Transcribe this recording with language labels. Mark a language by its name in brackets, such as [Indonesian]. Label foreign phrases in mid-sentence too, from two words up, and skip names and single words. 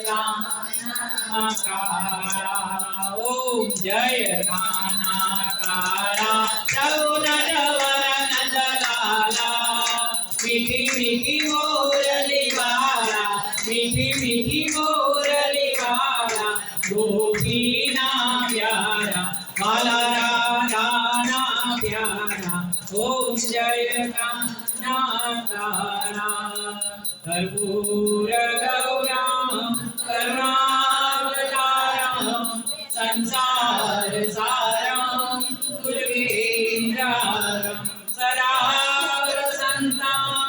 [Gujarati] કાન્હા ઓમ જય કાન્હા રઘુનંદન નંદલાલા મીઠી મીઠી મુરલી વાલા મીઠી મીઠી મુરલી વાલા ગોપીના પ્યારા વાલા રાધા ના પ્યારા ઓમ જય કાન્હા [Sanskrit] कर्पूर गौरम करुणावतारम संसार सारम गुरुवेन्द्रम सदा वसन्तं